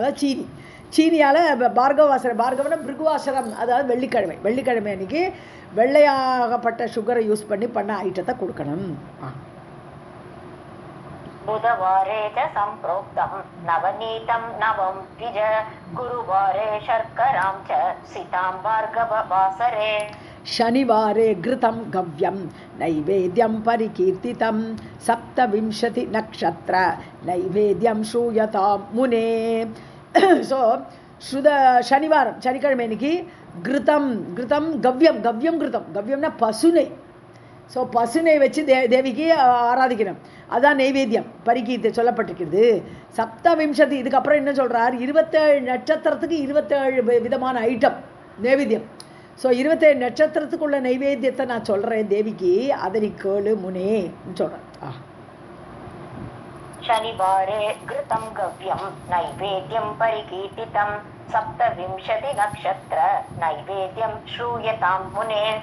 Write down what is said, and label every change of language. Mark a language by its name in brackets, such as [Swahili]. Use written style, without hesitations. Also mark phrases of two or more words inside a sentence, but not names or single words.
[Tamil] அதாவது சீனியால் பார்கவனா பிருகுவாசரம், அதாவது வெள்ளிக்கிழமை அன்னைக்கு வெள்ளையாகப்பட்ட சுகரை யூஸ் பண்ண ஐட்டத்தை கொடுக்கணும். [Sanskrit] बुधवारे च सम्प्रोक्तं नवनीतं नवं द्विज गुरुवारे शर्करां च सितां भार्गव वासरे. शनिवारे घृतं गव्यं नैवेद्यं परिकीर्तितं सप्तविंशति नक्षत्र नैवेद्यं श्रूयतां मुने. [Tamil] ஸோ சனிக்கிழமை அன்னைக்கு கிருத்தம் கவ்யம்னா பசுனை. ஸோ பசுனை வச்சு தேவிக்கு ஆராதிக்கணும், அதான் நைவேத்தியம் பரிகீர்த்தி சொல்லப்பட்டிருக்கிறது. சப்தவிம்சதி, இதுக்கப்புறம் என்ன சொல்கிறார், 27 நட்சத்திரத்துக்கு 27 விதமான ஐட்டம் நைவேத்தியம். ஸோ 27 நட்சத்திரத்துக்குள்ள நைவேத்தியத்தை நான் சொல்கிறேன் தேவிக்கு, அதனை கேளு முனே சொல்கிறேன். [Sanskrit] शनिवारे घृतं गव्यं नैवेद्यं परिकीर्तितं सप्तविंशति नक्षत्र नैवेद्यं श्रूयतां मुने.